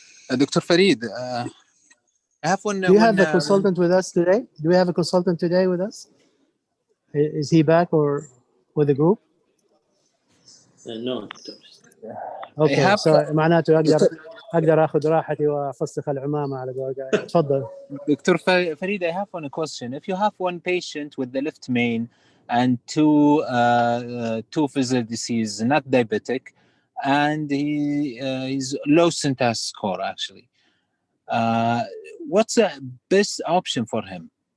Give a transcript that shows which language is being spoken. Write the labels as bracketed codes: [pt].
[en] Dr. Farid, I have one. Do you have a consultant with us today? Do we have a consultant today with us? Is he back or with the group? No. Okay, so [ar] معناته اقدر اخذ راحتي وافسخ العمامه على قولك. تفضل. [en] Dr. Farid, I have one question. If you have one patient with the left main and two physical disease, not diabetic, and he's low syntax score actually, what's the best option for him?